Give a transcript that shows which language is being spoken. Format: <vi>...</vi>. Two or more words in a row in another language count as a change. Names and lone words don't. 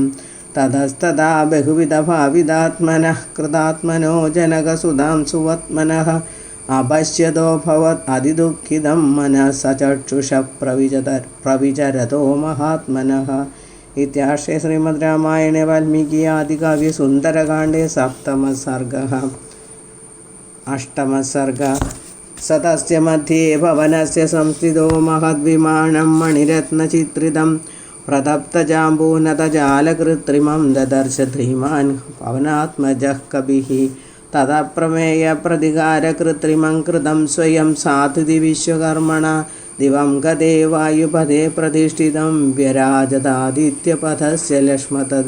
<sa>ततस्तदा बहुविधभावितात्मनः कृतात्मनो जनकसुतां सुवत्मनः अपश्यतोऽभवत् अतिदुःखितं मनःसचक्षुष प्रविचरतो महात्मनः. इत्यार्षे श्रीमद् रामायणे वाल्मीकि आदिकाव्ये सुन्दरकाण्डे सप्तमः सर्गः. अष्टमः सर्गः. स तस्य मध्ये भवनस्य संस्थितो महद्विमानं मणिरत्नचित्रितं प्रतप्तजाम्बूनतजालकृत्रिमं ददर्श धीमान् पवनात्मजः कविः. ततः प्रमेयप्रतिकारकृत्रिमं कृतं स्वयं साधुति विश्वकर्मणा दिवं गते वायुपदे प्रतिष्ठितं व्यराजदादित्यपथस्य लक्ष्मतद्.</sa>